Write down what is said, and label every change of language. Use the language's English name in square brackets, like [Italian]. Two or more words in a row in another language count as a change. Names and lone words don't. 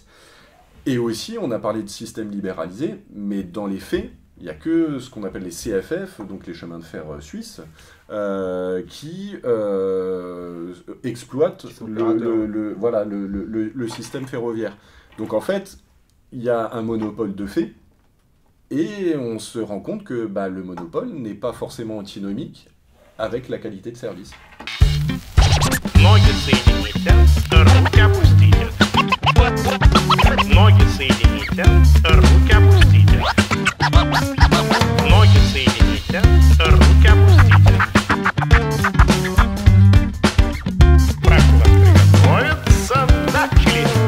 [French] Et aussi, on a parlé de système libéralisé, mais dans les faits, il n'y a que ce qu'on appelle les CFF, donc les chemins de fer suisses, qui exploitent le système ferroviaire. Donc en fait, il y a un monopole de fait, et on se rend compte que le monopole n'est pas forcément antinomique avec la qualité de service. [Russian] Ноги соедините, руки опустите. Ноги соедините, руки опустите. Прошу вас приготовиться, начали.